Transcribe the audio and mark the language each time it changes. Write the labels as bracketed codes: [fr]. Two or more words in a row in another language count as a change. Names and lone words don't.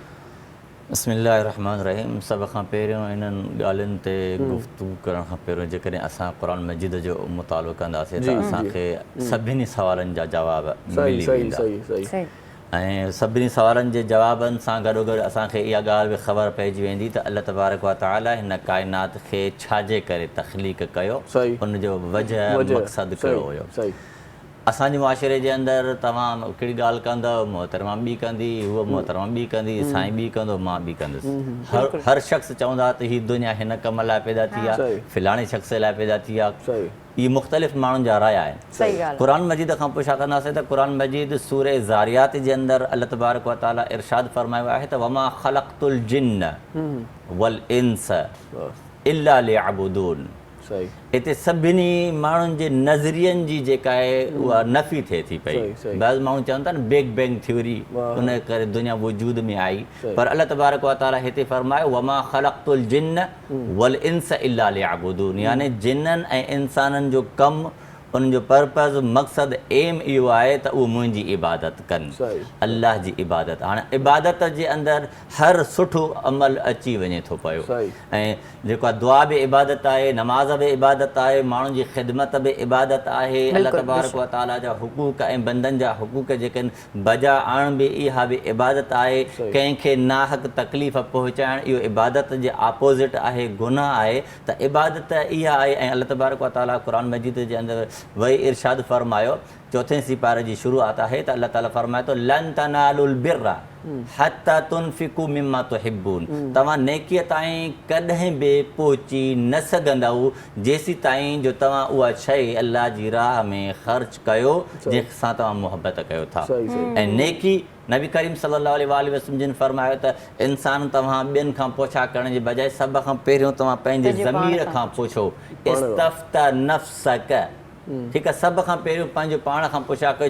[sd] बिस्मिल्लाहिर्रहमानिर्रहीम। सभ खां पहिरियों इन्हनि ॻाल्हियुनि ते गुफ़्तगू करण खां पहिरियों जेकॾहिं असां क़ुर मजीद जो मुतालो कंदासीं त असांखे सभिनी सवालनि जा जवाब मिली वेंदा, ऐं सभिनी सवालनि जे जवाबनि सां गॾोगॾु असांखे इहा ॻाल्हि बि ख़बर पइजी वेंदी त [ar] الله تبارك وتعالى [sd] हिन काइनात खे छाजे करे तख़लीक़ कयो, उनजो वजह मक़सदु कहिड़ो हुयो। असांजे मुआशिरे जे अंदरि तव्हां कहिड़ी ॻाल्हि कंदव, मोहतरमा ॿी कंदी, उहा मोहतरमा ॿी कंदी, साईं ॿी कंदो, मां ॿी कंदुसि। हर शख़्स चवंदा त हीअ दुनिया हिन कम लाइ पैदा थी आहे, फ़िलाणे शख़्स लाइ पैदा थी आहे। इहे मुख़्तलिफ़ माण्हुनि जा राय आहिनि। क़ुर मजीद खां पोइ छा कंदासीं त क़ुर मजीद सूरे ज़ारियात जे अंदरि [ar] الله تبارك وتعالى [sd] इरशाद फरमायो आहे त [ar] وما خلقت الجن والإنس إلا ليعبدون. [sd] हिते सभिनी माण्हुनि जे नज़रियनि जी जेका आहे उहा नफ़ी थिए थी पई। बस माण्हू चवनि था न [en] big bang theory, [sd] उन करे दुनिया वजूद में आई, पर [ar] الله تبارك وتعالى [sd] हिते फरमायो [ar] وما خلقت الجن والإنس إلا ليعبدون, [sd] यानी जिन्ननि ऐं इंसाननि जो कमु, उन्हनि जो पर्पज़, मक़सदु, एम इहो आहे त उहो मुंहिंजी इबादत कनि, अल्लाह जी इबादत। हाणे इबादत जे अंदरि हर सुठो अमल अची वञे थो पियो, ऐं जेको आहे दुआ बि इबादत आहे, नमाज़ बि इबादत आहे, माण्हुनि जी ख़िदमत बि इबादत आहे, [ar] الله تبارك وتعالى [sd] जा हुकूक ऐं बंदनि जा हुकूक जेके आहिनि बजा आणण बि इहा बि इबादत आहे। कंहिंखे नाहक तकलीफ़ पहुचाइण इहो इबादत जे अपोज़िट आहे, गुनाह आहे। त इबादत इहा आहे, ऐं [ar] الله تبارك وتعالى [sd] क़ुर मजीद जे अंदरि वही इरशाद फरमायो, चौथे सिपारे जी शुरूआत आहे त [ar] الله تعالى [sd] फरमाए थो [ar] لن تنالوا البر حتى تنفقوا مما تحبون, [sd] तव्हां नेकीअ ताईं कॾहिं बि पहुची न सघंदव जेसी ताईं जो तव्हां उहा शइ अल्लाह जी राह में ख़र्च कयो जंहिंसां तव्हां मुहबत कयो था। ऐं नेकी नबी करीम [ar] صلى الله عليه وسلم [sd] जिन फरमायो त इंसान तव्हां ॿियनि खां पोछा करण जे बजाए सभ खां पहिरियों तव्हां पंहिंजे ज़मीर खां पुछो, [ar] استفت نفسك, [sd] ठीकु आहे, सभ खां पहिरियों पंहिंजो पाण खां पुछा कयो।